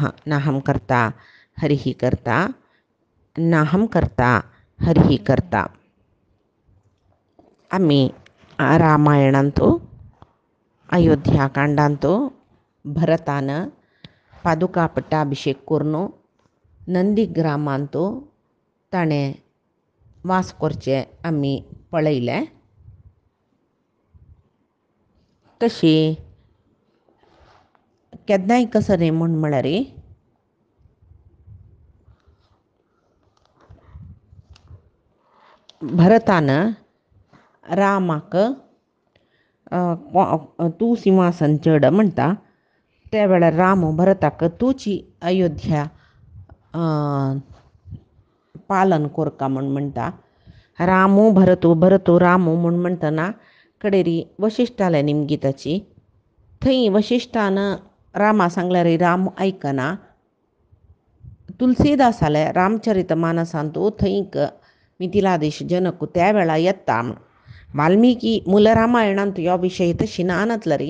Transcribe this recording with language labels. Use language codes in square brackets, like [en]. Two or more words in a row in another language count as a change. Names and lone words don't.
[sa] नाहं कर्ता हरिः कर्ता नाहं कर्ता हरिः कर्ता। [kok] आम्ही रामायणांतो अयोध्याकांडांतो भरतानं पादुका पट्टाभिषेक करून नंदीग्रामांतो ताणे वास करचे आम्ही पळयले। तशी केन्नाय कसं न्ही म्हळ्यार भरतानं रामाक तूं सिंहासन चड म्हणटा त्या वेळार राम भरताक तूची अयोध्या पालन कोरका म्हणटा। रामो भरतो भरतो रामो म्हणटना कडेरी वशिश्ठाले निमगीताची थंय वशिश्ठानं रामा सांगल्यार राम आयकना। तुलसीदासाले रामचरितमानसांतू थंयक मिथिलादेश जनक त्या वेळा येता। वाल्मिकी मूल रामायणांत ह्यो विशय तशी नानतला री।